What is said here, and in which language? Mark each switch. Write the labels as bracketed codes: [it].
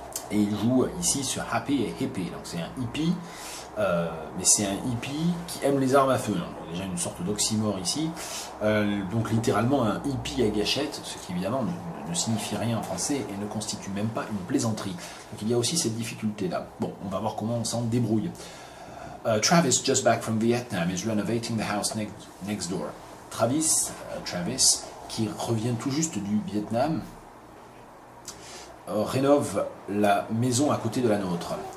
[fr] Et il joue ici sur Happy et Hippie, donc c'est un hippie, mais c'est un hippie qui aime les armes à feu. Donc, déjà une sorte d'oxymore ici, donc littéralement un hippie à gâchette, ce qui évidemment ne signifie rien en français et ne constitue même pas une plaisanterie. Donc il y a aussi cette difficulté-là. Bon, on va voir comment on s'en débrouille. [en] Travis, just back from Vietnam, is renovating the house next door. [fr] Travis, qui revient tout juste du Vietnam, rénove la maison à côté de la nôtre.